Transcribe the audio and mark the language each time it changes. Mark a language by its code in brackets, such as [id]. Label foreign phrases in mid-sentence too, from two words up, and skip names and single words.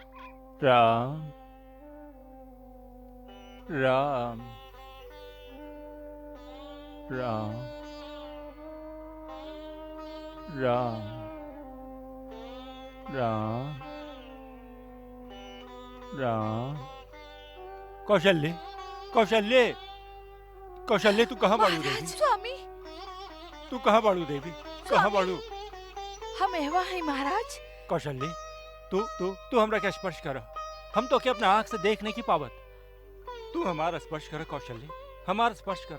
[bho] राम राम राम राम राम राम। कौशल्य कौशल्य कौशल्य, तू कहाँ बाड़ू देवी? स्वामी, तू कहाँ बाड़ू देवी? कहाँ बाड़ू? हम एवा है महाराज। कौशल्य, तू तू तू हमरा के स्पर्श कर, हम तो के अपना आंख से देख नहीं की पावत। तू हमारा स्पर्श कर कौशल्य, हमारा स्पर्श कर।